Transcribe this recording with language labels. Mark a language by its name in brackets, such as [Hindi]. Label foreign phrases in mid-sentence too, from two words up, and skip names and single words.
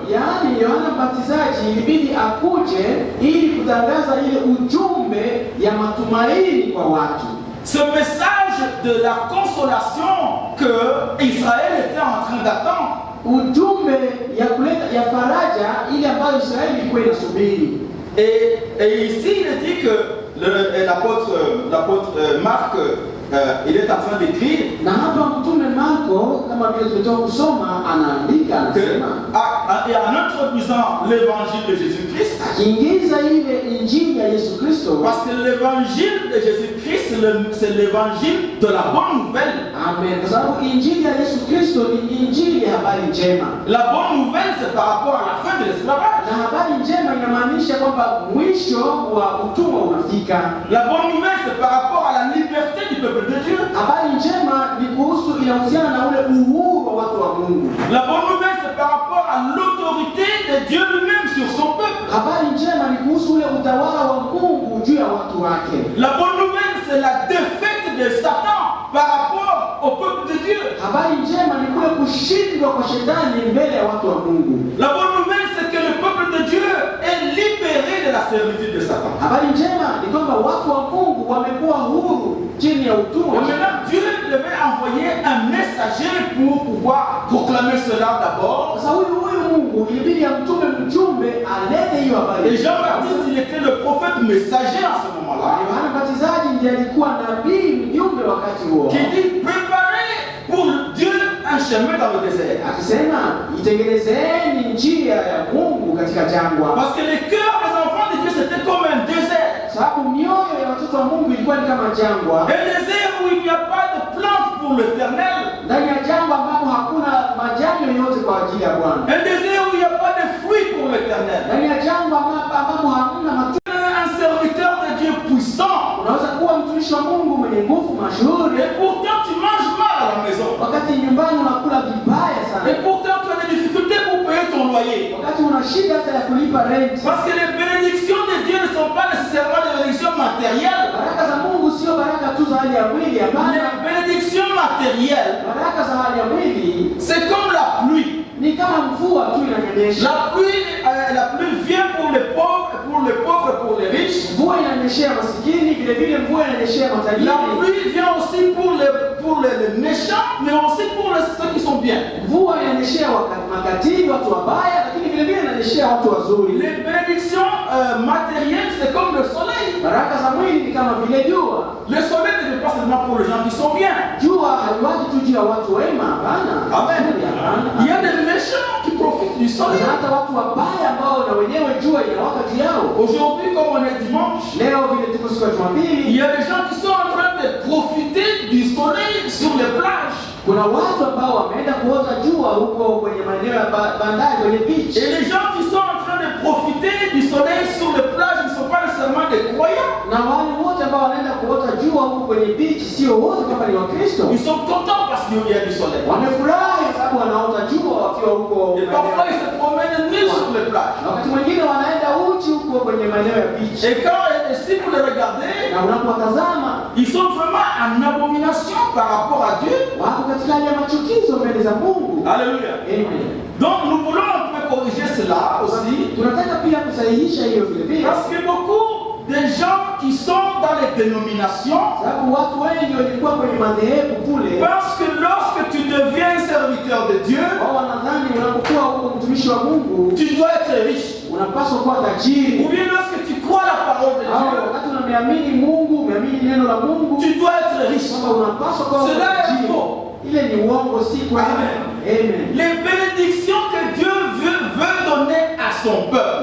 [Swahili] Yaani Yohana Mbatizaji ilibidi akuje ili kutangaza ile ujumbe ya matumaini kwa watu. [French] Ce message de la consolation que Israël était en train d'attendre. [Swahili] Ujumbe ya kuleta ya faraja ile ambayo Israeli ilikuwa inasubiri. [French] Et ici il est dit que l'apôtre Marc il est en train d'écrire. [Swahili] Na hapa mtume Marko kama kama vile tumetoka kusoma, anaandika anasema, [French] en introduisant l'évangile de Jésus-Christ, [Swahili] akiingiza ile injili ya Yesu Kristo, [French] parce que l'évangile de Jésus-Christ c'est l'évangile de la bonne nouvelle. Amen. [Swahili] Kwa sababu injili ya Yesu Kristo ni injili ya habari njema. [French] La bonne nouvelle c'est par rapport à la fin de l'esclavage. [Swahili] Na habari njema inamaanisha kwamba mwisho wa utumwa unafika. [French] La bonne nouvelle c'est par rapport à la liberté du peuple de Dieu. [Swahili] Habari njema ni kuhusu, inahusiana na ule uhuru wa watu wa Mungu. [French] La bonne nouvelle c'est par rapport à l'autorité de Dieu lui-même sur son peuple. [Swahili] Habari njema ni kuhusu ule utawala wa Mungu juu ya watu wake. [French] La bonne nouvelle c'est la défaite de Satan par rapport au peuple de Dieu. [Swahili] Habari njema ni kule kushindwa kwa shetani mbele ya watu wa Mungu. [French] La bonne nouvelle c'est que le peuple de Dieu est libéré de la servitude de Satan. [Swahili] Habari njema ni kwamba watu wa Mungu wamekuwa huru chini ya utumwa. [French] Et maintenant Dieu devait envoyer un messager pour pouvoir proclamer cela d'abord. [Swahili] Sasa huyu Mungu ilibidi amtume mjumbe alete hiyo habari. [French] Et Jean-Baptiste il était le prophète messager en ce moment-là. [Swahili] Yohana Mbatizaji ndiye alikuwa nabii mjumbe wakati huo. [French] Qui dit préparez pour Dieu un chemin dans le désert. [Swahili] Akisema itengenezeni njia ya Mungu katika jangwa. [French] Parce que les cœurs des enfants de Dieu c'était comme un désert. [Swahili] Sababu mioyo ya watoto wa Mungu ilikuwa ni kama jangwa. [French] Un désert où il n'y a pas de plante pour l'Éternel. [Swahili] Ndani ya jangwa ambapo hakuna majani yoyote kwa ajili ya Bwana. [French] Un désert où il n'y a pas de fruits pour l'Éternel. [Swahili] Ndani ya jangwa ambapo hakuna matunda. [French] Un serviteur de Dieu puissant. [Swahili] Unaweza kuwa mtumishi wa Mungu mwenye nguvu mashuhuri. [French] Et pourtant tu manges mal à la maison. [Swahili] Wakati nyumbani unakula vibaya sana. [French] Et pourtant tu as des difficultés pour payer ton loyer. [Swahili] Wakati una shida hata ya kulipa rent. [French] Parce que les bénédictions de Dieu ne sont pas nécessairement des bénédictions matérielles. [Swahili] Baraka za Mungu sio baraka tu za hali ya mwili, hapana. [French] Les bénédictions matérielles, [Swahili] Baraka za hali ya mwili [French] c'est comme la pluie. [Swahili] ni kama mvua tu inanyesha. [French] La pluie vient pour les pauvres et pour les riches. [Swahili] Mvua inanyeshea masikini, vile vile mvua inanyeshea matajiri. [French] La pluie vient aussi pour les méchants, mais aussi pour ceux qui sont bien. [Swahili] Mvua inanyeshea makatili, watu wabaya, lakini vile vile inanyeshea watu wazuri. [French] Les bénédictions matérielles, c'est comme le soleil. [Swahili] Baraka za mwili ni kama vile jua. [French] Le soleil ne vient pas seulement pour les gens qui sont bien. [Swahili] Jua haliwaji tu juu ya watu wema, hapana. [French] Amen. Il y a des méchants qui profitent du soleil. [Swahili] Na hata watu wabaya ambao na wenyewe jua inawaka juu yao. [French] Aujourd'hui, comme on est dimanche, [Swahili] leo vile tuko siku ya Jumapili, [French] il y a des gens qui sont en train de profiter du soleil sur les plages. [Swahili] Kuna watu ambao wameenda kuota jua huko kwenye maeneo ya bandari, kwenye beach. [French] Et les gens qui sont en train de profiter du soleil sur les plages ne sont pas nécessairement des croyants. [Swahili] Na wale wote ambao wanaenda kuota jua huko kwenye beach sio wote kama ni Wakristo. [French] Ils sont contents parce qu'il y a du soleil. [Swahili] Wamefurahi sababu wanaota jua wakiwa huko. [French] Et parfois ils se promènent nus sur les plages. [Swahili] Na wakati mwingine wanaenda uchi huko kwenye maeneo ya beach. [French] Et si vous les regardez, [Swahili] na unapowatazama [French] ils sont vraiment en abomination par rapport à Dieu. [Swahili] Wako katika hali ya machukizo mbele za Mungu. [French] Alléluia. Amen. Donc nous voulons un peu corriger cela aussi. [Swahili] Tunataka pia kusahihisha hiyo vile vile. [French] Parce que beaucoup de gens qui sont dans les dénominations, [Swahili] sababu watu wengi walikuwa kwenye madhehebu kule, [French] parce que lorsque tu deviens serviteur de Dieu, [Swahili] wao wanadhani unapokuwa huko mtumishi wa Mungu, [French] tu dois être riche. [Swahili] Unapaswa kuwa tajiri. [French] Ou bien lorsque tu crois la parole de Dieu, [Swahili] wakati unamwamini Mungu, umeamini neno la Mungu, [French] tu dois être riche. [Swahili] Unapaswa kuwa tajiri. [French] Cela est faux. [Swahili] Ile ni uongo, si kweli. [French] Amen. Les bénédictions que Dieu veut donner à son peuple,